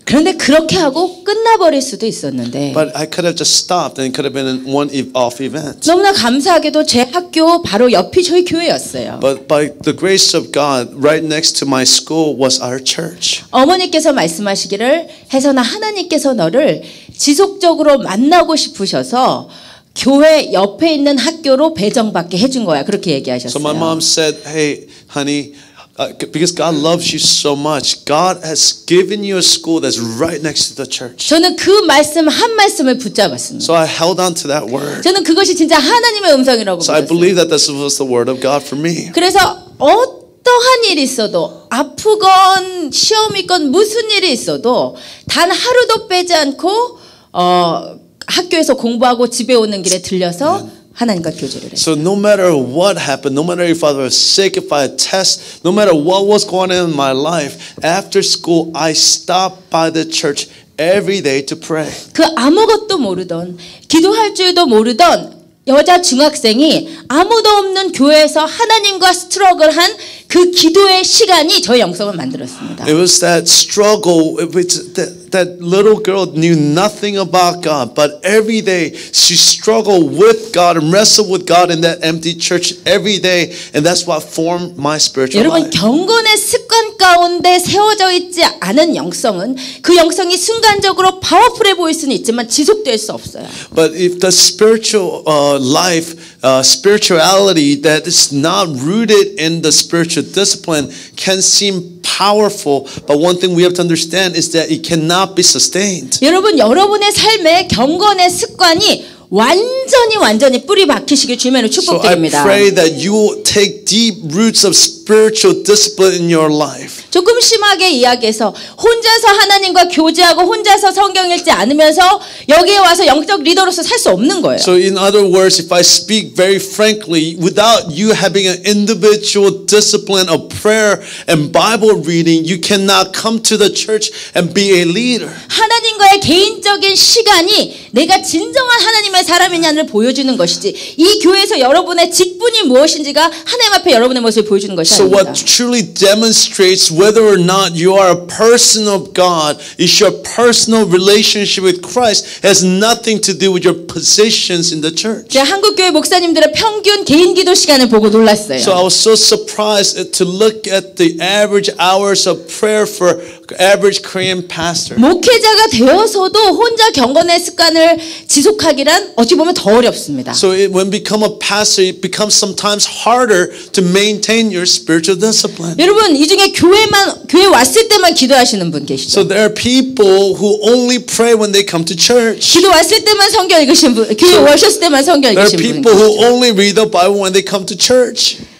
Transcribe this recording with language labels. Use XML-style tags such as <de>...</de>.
<ko>그런데 그렇게 하고 끝나버릴 수도 있었는데</ko> <en>But I could have just stopped, and it could have been one off event.</en> <ko>너무나 감사하게도 제 학교 바로 옆이 저희 교회였어요.</ko> <en>But by the grace of God, right next to my school was our church.</en> <ko>어머니께서 말씀하시기를 혜선아 하나님께서 너를 지속적으로 만나고 싶으셔서 교회 옆에 있는 학교로 배정받게 해준 거야. 그렇게 얘기하셨어요.</ko> <en>So my mom said, "Hey, honey, because God loves you so much, God has given you a school that's right next to the church."</en> <ko>저는 그 말씀 한 말씀을 붙잡았습니다.</ko> <en>So I held on to that word.</en> <ko>저는 그것이 진짜 하나님의 음성이라고</ko> <en>So I</en> <ko>믿었어요.</ko> <en>believe that this was the word of God for me.</en> <ko>그래서 어떠한 일이 있어도 아프건 시험이 있건 무슨 일이 있어도 단 하루도 빼지 않고 학교에서 공부하고 집에 오는 길에 들려서 하나님과 교제를 해요.</ko> <en>So no matter what happened, no matter if I was sick, if I had tests, no matter what was going on in my life, after school I stopped by the church every day to pray.</en> <ko>그 아무것도 모르던 기도할 줄도 모르던 여자 중학생이 아무도 없는 교회에서 하나님과 스트러글한 그 기도의 시간이 저의 영성을 만들었습니다.</ko> <en>It was that struggle. That little girl knew nothing about God, but every day she struggled with God and wrestled with God in that empty church every day, and that's what formed my spiritual</en> <ko>여러분,</ko> <en>life.</en> <ko>경건의 습관 가운데 세워져 있지 않은 영성은 그 영성이 순간적으로 파워풀해 보일 수는 있지만 지속될 수 없어요.</ko> <en>But if the spiritual life, spirituality that is not rooted in the spiritual discipline can seem powerful, but one thing we have to understand is that it cannot be sustained.</en> <ko>여러분, 여러분의 삶에 경건의 습관이 완전히 뿌리 박히시길 주님으로 축복드립니다.</ko> <en>So I pray that you will take deep roots of spiritual discipline in your life.</en> <ko>조금 심하게 이야기해서 혼자서 하나님과 교제하고 혼자서 성경 읽지 않으면서 여기에 와서 영적 리더로서 살 수 없는 거예요.</ko> <en>So in other words, if I speak very frankly, without you having an individual discipline of prayer and Bible reading, you cannot come to the church and be a leader.</en> <ko>하나님과의 개인적인 시간이 내가 진정한 하나님의 사람이냐를 보여주는 것이지, 이 교회에서 여러분의 직분이 무엇인지가 하나님 앞에 여러분의 모습을 보여주는 것이</ko> <en>So</en> <ko>아닙니다.</ko> <en>what truly demonstrates whether or not you are a person of God is your personal relationship with Christ. It has nothing to do with your positions in the church.</en> <ko>제가 한국교회 목사님들의 평균 개인 기도 시간을 보고 놀랐어요.</ko> <en>So I was so surprised to look at the average hours of prayer for average Korean pastor.</en> <ko>목회자가 되어서도 혼자 경건의 습관을 지속하기란 어찌 보면 더 어렵습니다.</ko> <en>So when become a pastor, it becomes sometimes harder to maintain your spiritual discipline.</en> <ko>여러분, 이 중에 교회 왔을 때만 기도하시는 분 계시죠?</ko> <en>So there are people who only pray when they come to church.</en> <ko>기도 왔을 때만 성경 읽으신 분, 교회 오셨을 때만 성경</ko> <en>There are</en> <ko>읽으신 분</ko> <en>people</en> <ko>계시죠?</ko> <en>who only read the Bible when they come to church.</en>